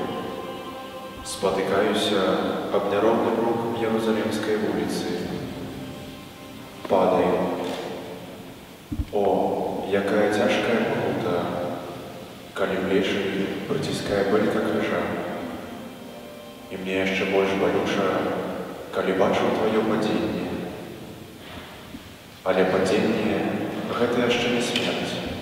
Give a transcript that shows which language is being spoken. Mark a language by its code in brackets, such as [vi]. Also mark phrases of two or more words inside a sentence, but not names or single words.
[ru] Спотыкаюся об неровный круг Иерусалимской улицы. Падаю. [be] О, якая тяжкая пакута, калі бліжэй прыціскае былька крыжа. І мне яшчэ больш балюча, калі бачу твоё падзенне. Але падзенне — гэта яшчэ не смерць.